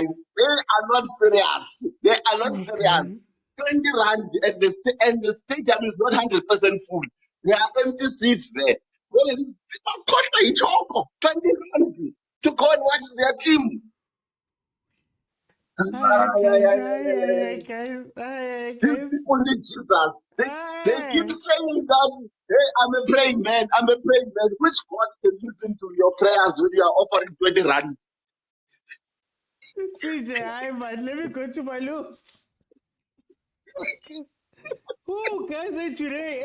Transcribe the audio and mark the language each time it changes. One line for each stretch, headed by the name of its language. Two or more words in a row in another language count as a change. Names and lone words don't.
English: They are not serious. They are not serious. Okay. 20 rand and the stadium is not 100% full. There are empty seats there. Well, people got my choco. 20 rand to go and watch their team. Hi, Ay, ay, guys. ay, ay, ay, Hi, ay. guys. Hi, These guys. people need Jesus. They keep Hi. saying that, hey, I'm a praying man. I'm a praying man. Which God can listen to your prayers when you are offering 20 rand? CJ, hi, man. Let me go to my loops. Oh, guys, today.